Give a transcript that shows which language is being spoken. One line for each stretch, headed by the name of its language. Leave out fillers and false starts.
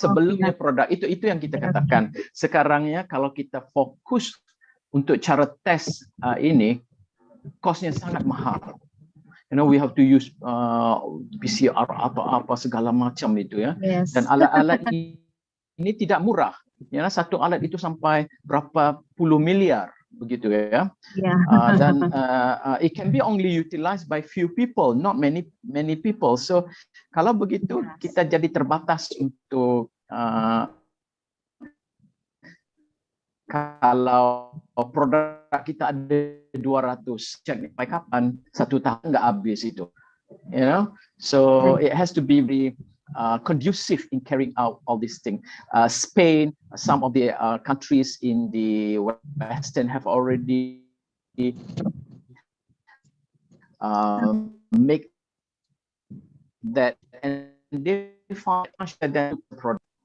Indonesian: Sebelumnya produk itu yang kita katakan. Sekarangnya kalau kita fokus untuk cara tes ini, costnya sangat mahal.
English: You know, we have to use PCR atau apa segala macam itu ya.
Indonesian: Dan alat-alat ini tidak murah. Ya, satu alat itu sampai berapa puluh miliar.
English: Begitu ya, dan it can be only utilized by few people, not many people.
Indonesian: So kalau begitu kita jadi terbatas untuk kalau produk kita ada 200, sampai kapan? 1 tahun nggak habis itu, you know.
English: So it has to be very conducive in carrying out all these things. Spain, some of the countries in the Western have already make that, and they find that product.